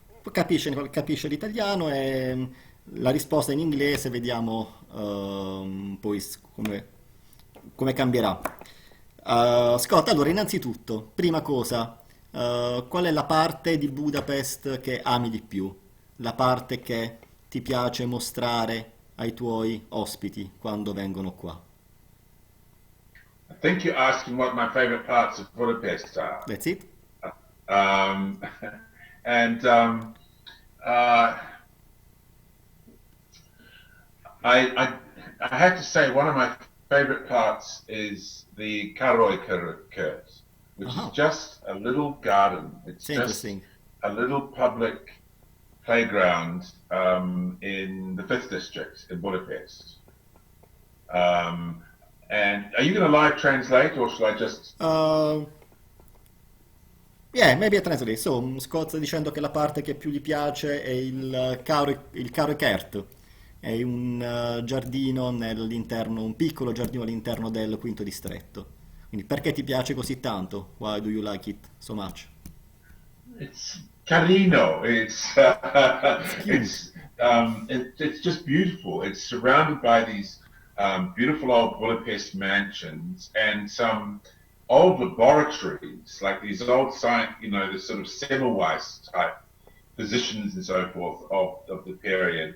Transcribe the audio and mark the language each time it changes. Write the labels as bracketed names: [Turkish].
[Italian] Capisce l'italiano e la risposta in inglese vediamo poi come cambierà. Scott, allora innanzitutto, prima cosa, qual è la parte di Budapest che ami di più? La parte che ti piace mostrare ai tuoi ospiti quando vengono qua? [English] I think you're asking what my favorite parts of Budapest are. That's it? Um, and uh, I I have to say one of my favorite parts is the Kurt, which is Uh-huh. just a little garden. It's It's just interesting. a little public playground in the fifth district in Budapest. Um, and are you going to live translate, or should I just? Uh, yeah, maybe a translate. [Italian] So, Scott sta dicendo che la parte che più gli piace è il caro Kert. È un giardino nell'interno, un piccolo giardino all'interno del quinto distretto. Quindi perché ti piace così tanto? [English] Why do you like it so much? It's carino. It's cute. It's just beautiful. It's surrounded by these beautiful old Budapest mansions and some old laboratories, like these old science, the sort of Semmelweis type physicians and so forth of the period.